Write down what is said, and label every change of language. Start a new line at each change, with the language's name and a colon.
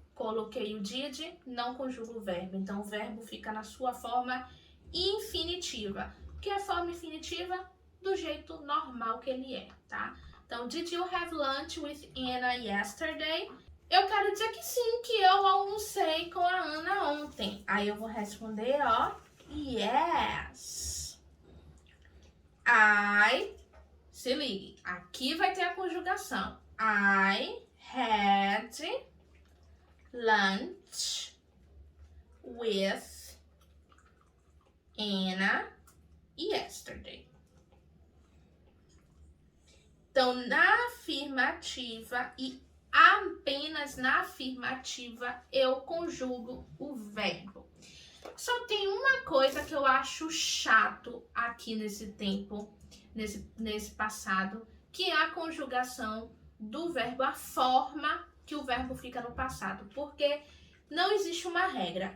Portuguese: Coloquei o did, não conjugo o verbo. Então, o verbo fica na sua forma infinitiva. O que é a forma infinitiva? Do jeito normal que ele é, tá? Então,
English: did you have lunch with Anna yesterday?
Portuguese: Eu quero dizer que sim, que eu almocei com a Ana ontem. Aí eu vou responder, ó,
English: yes.
Portuguese: Se ligue, aqui vai ter a conjugação.
English: I had lunch with Anna yesterday.
Portuguese: Então, na afirmativa e apenas na afirmativa eu conjugo o verbo. Só tem uma coisa que eu acho chato aqui nesse tempo, nesse passado, que é a conjugação do verbo, a forma que o verbo fica no passado, porque não existe uma regra.